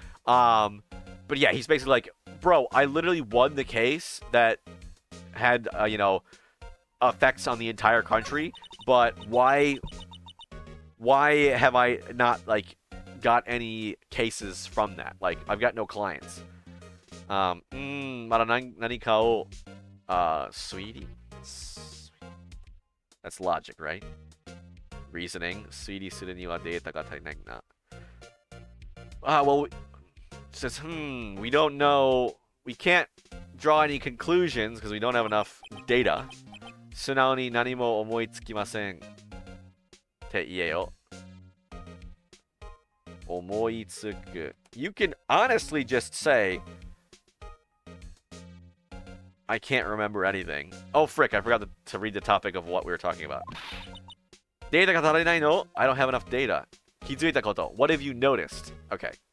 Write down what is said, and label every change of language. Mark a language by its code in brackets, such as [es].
[en] But yeah, he's basically like, bro, I literally won the case that had, you know, effects on the entire country. But why have I not, like, got any cases from that? Like, I've got no clients. [ja] まだ何かを、 [en] sweetie? That's logic, right? Reasoning. [ja] 推理するにはデータが足りないな. [en] Well, it says, we don't know. We can't draw any conclusions because we don't have enough data. [ja] 素直に何も思いつきませんって言えよ. omoitsuku. [en] You can honestly just say, I can't remember anything. Oh, frick, I forgot to read the topic of what we were talking about. [ja] Data ga tarinai no? [en] I don't have enough data. [ja] Kizuita koto. [en] What have you noticed? Okay.